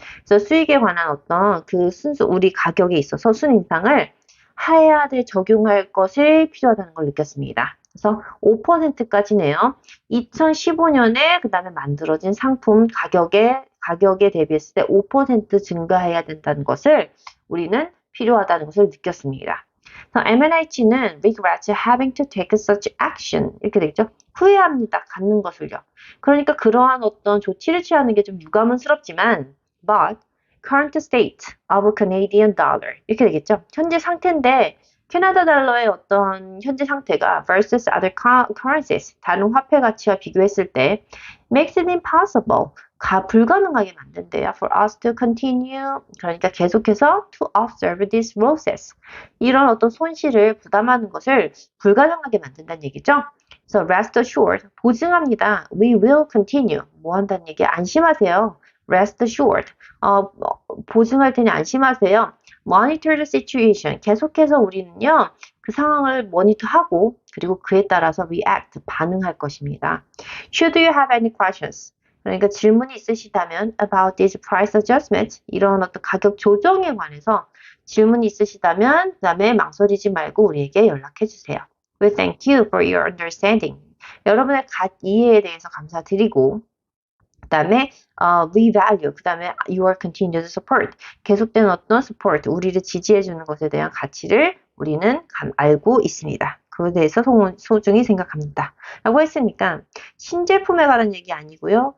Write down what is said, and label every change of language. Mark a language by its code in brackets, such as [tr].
[ko] 그래서 수익에 관한 어떤 그 우리 가격에 있어서 순인상을 적용할 것이 필요하다는 걸 느꼈습니다. 그래서 5%까지네요. 2015년에 그 다음에 만들어진 상품 가격에 대비했을 때 5% 증가해야 된다는 것을 우리는 필요하다는 것을 느꼈습니다. M&H는 [en] regrets having to take such action [ko] 이렇게 되겠죠. 후회합니다. 갖는 것을요. 그러니까 그러한 어떤 조치를 취하는 게 좀 유감스럽지만 but [en] current state of Canadian dollar [ko] 이렇게 되겠죠. 현재 상태인데 캐나다 달러의 어떤 현재 상태가 [en] versus other currencies [ko] 다른 화폐 가치와 비교했을 때 [en] makes it impossible [ko] 불가능하게 만든대요. [en] For us to continue [ko] 그러니까 계속해서 [en] to observe this losses [ko] 이런 어떤 손실을 부담하는 것을 불가능하게 만든다는 얘기죠. 그래서 rest assured 보증합니다. [en] We will continue [ko] 뭐 한다는 얘기 안심하세요. Rest assured 보증할 테니 안심하세요. [en] Monitor the situation [ko] 계속해서 우리는요 그 상황을 모니터하고 그리고 그에 따라서 react 반응할 것입니다. [en] Should you have any questions? [ko] 그러니까 질문이 있으시다면 [en] about this price adjustment [ko] 이런 어떤 가격 조정에 관해서 질문이 있으시다면 그 다음에 망설이지 말고 우리에게 연락해 주세요. [en] We thank you for your understanding. [ko] 여러분의 이해에 대해서 감사드리고 그 다음에 we value 그 다음에 [en] your continued support [ko] 계속된 어떤 support 우리를 지지해 주는 것에 대한 가치를 우리는 알고 있습니다. 그에 대해서 소중히 생각합니다. 라고 했으니까 신제품에 관한 얘기 아니고요.